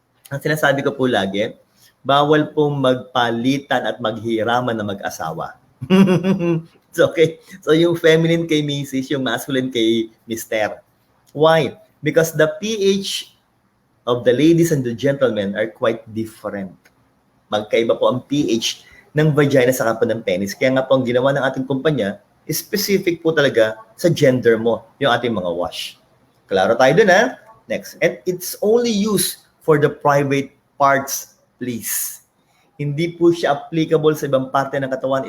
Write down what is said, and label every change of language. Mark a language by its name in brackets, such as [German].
[Filipino] Ang sinasabi ko po lagi, bawal pong magpalitan at maghiraman na mag-asawa. [English] It's okay. [Filipino] So yung feminine kay Mrs., yung masculine kay Mr. Why? [English] Because the pH of the ladies and the gentlemen are quite different. [Filipino] Magkaiba po ang pH ng vagina sa po ng penis. Kaya nga po ang ginawa ng ating kumpanya, specific po talaga sa gender mo, yung ating mga wash. Klaro tayo dun, ha? Next. [English] And it's only used for the private parts, please. [Filipino] Hindi po siya applicable sa ibang parte ng katawan.